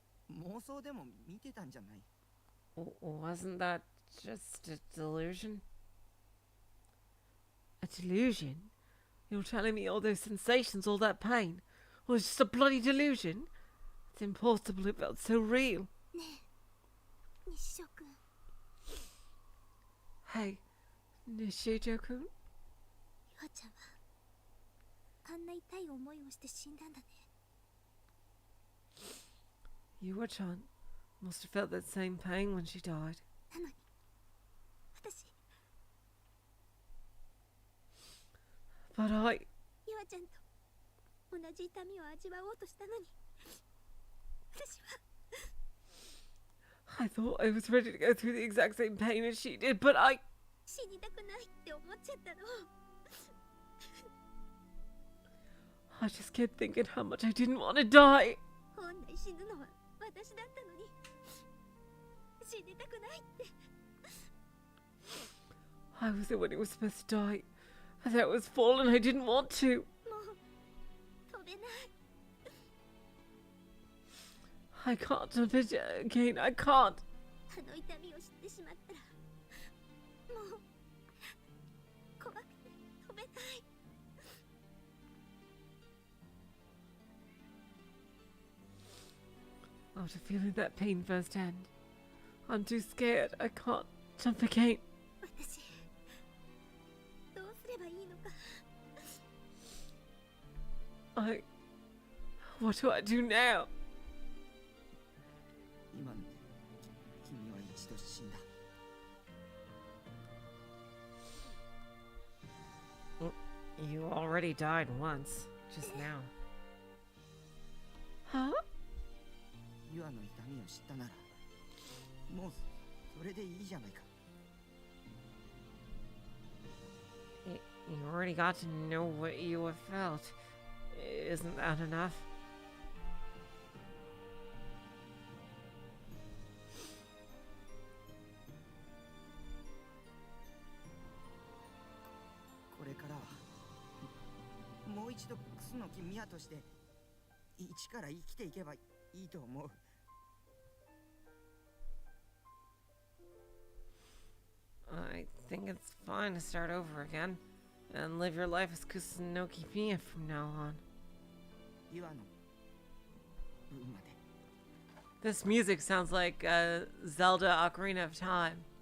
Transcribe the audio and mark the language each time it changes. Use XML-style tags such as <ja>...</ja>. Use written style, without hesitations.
<ja>妄想でも見てたんじゃない？</ja> <en>Wasn't that just a delusion? A delusion? You're telling me all those sensations, all that pain, was just a bloody delusion? It's impossible. It felt so real.</en> <ja>ねえ、西尾君。</ja> <en>Hey, Nishijo-kun?</en> <ja>ゆあちゃんはあんな痛い思いをして死んだんだね。</ja> <en>Yua-chan must have felt that same pain when she died.</en> <ja>なのに私</ja> <en>But</en> <ja>ゆあちゃんと同じ痛みを味わおうとしたのに私は</ja> <en>I thought I was ready to go through the exact same pain as she did, but</en> <ja>死にたくないって思っちゃったの。</ja> <en>I just kept thinking how much I didn't want to die.</en> <ja>本来死ぬのは私だったのに死にたくないって。</ja> <en>I was the one who was supposed to die. As I was falling, I didn't want to.</en> <ja>もう飛べない。</ja> <en>I can't jump it again. I can't.</en> <ja>あの痛みを知ってしまったらもう怖くて飛べない。</ja> <en>After feeling that pain firsthand, I'm too scared. I can't jump again.</en> <ja>私どうすればいいのか。</ja> <en>What do I do now?</en> <ja>今の君は一度死んだ。</ja> <en>You already died once, just now. Huh?</en> <ja>ユアの痛みを知ったならもうそれでいいじゃないか。</ja> <en>You already got to know what you have felt. Isn't that enough?</en> <ja>これからはもう一度クスノキミヤとして一から生きていけばいいと思う。</ja> <en>I think it's fine to start over again and live your life as Kusunoki Miya from now on.</en> <ja>ユアの分まで。</ja> <en>This music sounds like Zelda Ocarina of Time.</en>